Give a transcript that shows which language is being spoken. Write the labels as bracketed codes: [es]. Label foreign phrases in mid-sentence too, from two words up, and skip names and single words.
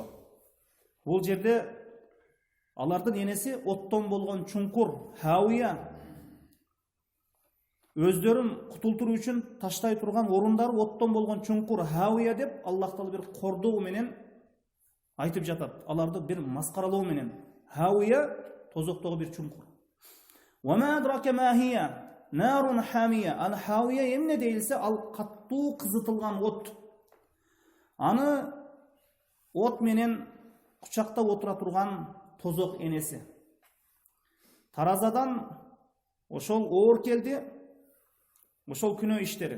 [ky] Бул жерде алардын энеси оттон болгон чуңкур, хавия. Өздөрүн кутултуруу үчүн таштай турган орундары оттон болгон чуңкур, хавия деп Аллах Таала бир кордоо менен айтып жатат. Аларды бир маскаралоо менен. Хавия тозоктогу бир чуңкур. [ar] وما أدراك ما هيه نار حامية. [ky] Ал хавия эмне дейилсе, ал каттуу кызытылган от. Аны от менен кучактап отура турган тозок энеси. Таразадан ошол оор келди, ошол күнөө иштери.